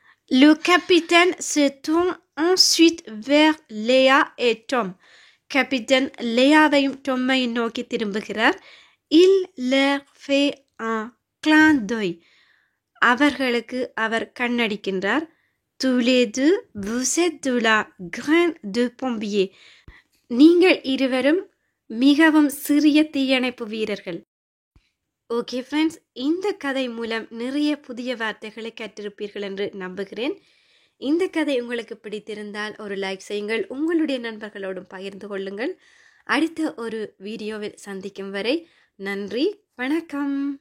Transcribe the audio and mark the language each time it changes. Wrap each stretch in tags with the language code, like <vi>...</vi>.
<fr>Le capitaine se tourne ensuite vers Léa et Tom.</fr> <ta>Capitaine லேயாவையும் டொம்மையும் நோக்கி திரும்புகிறார்.</ta> <fr>Il leur fait un clin d'œil.</fr> <ta>அவர்களுக்கு அவர் கண்ணடிக்கின்றார்.</ta> <fr>Tous les deux, vous êtes de la graine de pompier.</fr> <ta>நீங்கள் இருவரும் மிகவும் சிறிய தீயணைப்பு வீரர்கள். ஓகே ஃப்ரெண்ட்ஸ், இந்த கதை மூலம் நிறைய புதிய வார்த்தைகளை கற்றிருப்பீர்கள் என்று நம்புகிறேன். இந்த கதை உங்களுக்கு பிடித்திருந்தால் ஒரு லைக் செய்யுங்கள், உங்களுடைய நண்பர்களோடும் பகிர்ந்து கொள்ளுங்கள். அடுத்த ஒரு வீடியோவில் சந்திக்கும் வரை நன்றி, வணக்கம்.</ta>